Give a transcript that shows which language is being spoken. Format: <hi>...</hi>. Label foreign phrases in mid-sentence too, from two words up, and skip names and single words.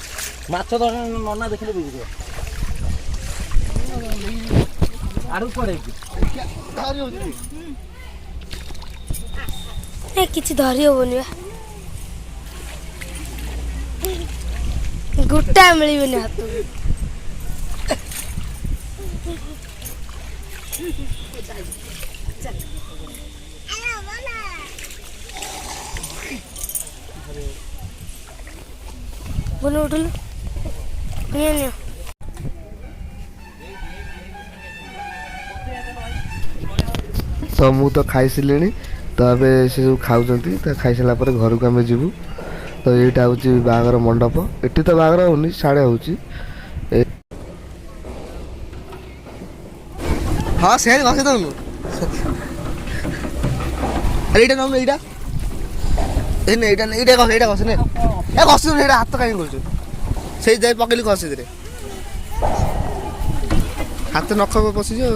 <or>ମାଛ ତ ନନା ଦେଖିଲେ ବୁଝିବ ଆଡୁ କୁଆଡେ ଧରି ହଉଛି କିଛି ଧରି ହବନି ବା ଗୋଟା ମିଳିବନି ହାତକୁ बोलो उठलो नियो ତ ମୁଁ ତ ଖାଇସାରିଲିଣି ତ ଏବେ ସେ ସବୁ ଖାଉଛନ୍ତି ତ ଖାଇସାରିଲା ପରେ ଘରକୁ ଆମେ ଯିବୁ ତ ଏଇଟା ହେଉଛି ବାହାଘର ମଣ୍ଡପ ଏଠି ତ ବାହାଘର ହେଉନି ସାଡ଼େ ହେଉଛି ହଁ ସେ ଘଷି ଦେଉନୁ ଏଇଟା ନଉନୁ ଏଇଟା ଏଇଟା ଏଇଟା ଘଷ ଏଇଟା ଘଷ ନେ ଏ ଘଷି ଦେଉନୁ ଏଇଟା ହାତ କାହିଁକି କରୁଛୁ ସେଇ ଯାଇ ପକେଇଲି ଘଷିଥିରେ ହାତ ନଖ ପଶିଯିବ</or>